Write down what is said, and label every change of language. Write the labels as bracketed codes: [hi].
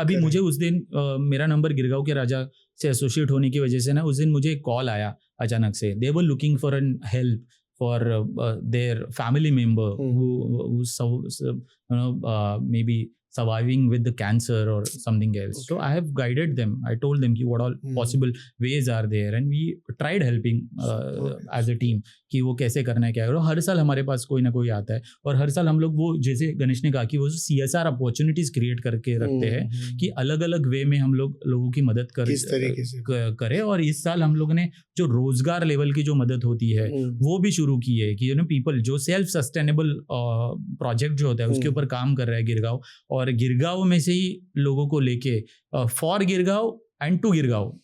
[hi] अभी मुझे उस दिन मेरा नंबर गिरगांव के राजा से एसोसिएट होने की वजह से ना, उस दिन मुझे एक कॉल आया अचानक से, [en] They were looking for an help for their family member who maybe surviving with the cancer or something else. So I have guided them. I told them कि what all possible ways are there, and we tried helping as a team [hi] कि वो कैसे करना है क्या है। हर साल हमारे पास कोई ना कोई आता है, और हर साल हम लोग वो, जैसे गणेश ने कहा कि वो CSR अपॉर्चुनिटीज क्रिएट करके रखते हैं कि अलग अलग वे में हम लोग लोगों की मदद करें। और इस साल हम लोग ने जो रोजगार लेवल की जो मदद होती है वो भी शुरू की है कि पीपल जो सेल्फ सस्टेनेबल प्रोजेक्ट जो होता है उसके ऊपर काम कर रहा है गिरगांव, और गिरगांव में से ही लोगों को लेके [en] For Girgaon and to Girgaon.